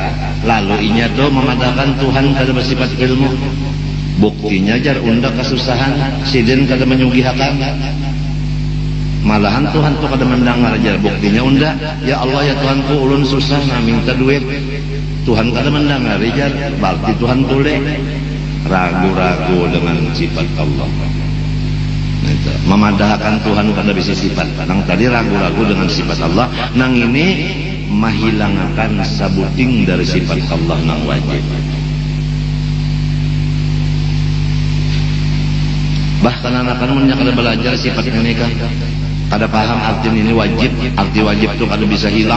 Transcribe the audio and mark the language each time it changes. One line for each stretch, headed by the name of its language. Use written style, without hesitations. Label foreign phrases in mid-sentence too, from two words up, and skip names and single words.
Banjar: Lalu inya tuh memadahkan Tuhan kada bersifat ilmu. Buktinya jar unda kesusahan, sidin kada menyugihakan. Malahan Tuhan tuh kada mendengar jar. Buktinya unda, ya Allah ya Tuhanku ulun susah nah minta duit. Tuhan kada mendengar jar. Berarti Tuhan boleh ragu-ragu dengan sifat Allah. Memadahkan Tuhan kada bisa sifat. Nang tadi ragu-ragu dengan sifat Allah, nang ini mahilangkan sabuting dari sifat Allah nang wajib. Bahkan anak-anak mun kada belajar sifat ini kan kada paham arti ini wajib, arti wajib itu kada bisa hilang.